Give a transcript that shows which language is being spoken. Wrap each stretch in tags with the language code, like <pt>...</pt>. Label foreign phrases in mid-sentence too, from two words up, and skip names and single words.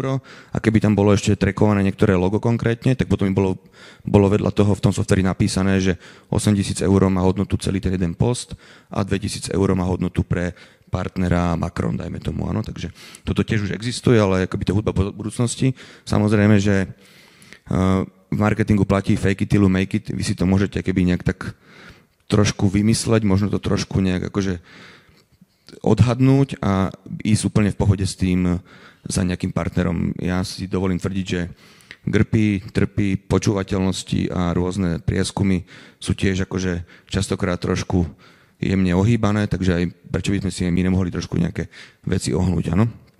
<sk>A keby tam bolo ešte trackované niektoré logo konkrétne, tak potom by bolo vedľa toho v tom softveri napísané, že 8 000 eur má hodnotu celý ten jeden post a 2 000 eur má hodnotu pre partnera Macron, dajme tomu, áno. Takže toto tiež už existuje, ale akoby to hudba budúcnosti. Samozrejme, že v marketingu platí</sk> <en>fake it till you make it.</en> <sk>Vy si to môžete keby nejak tak trošku vymysleť, možno to trošku nejak akože odhadnúť a ísť úplne v pohode s tým za nejakým partnerom. Ja si dovolím tvrdiť, že trpí počúvateľnosti a rôzne prieskumy sú tiež akože častokrát trošku jemne ohýbané, takže aj prečo by sme si my nemohli trošku nejaké veci ohnúť, áno?</sk>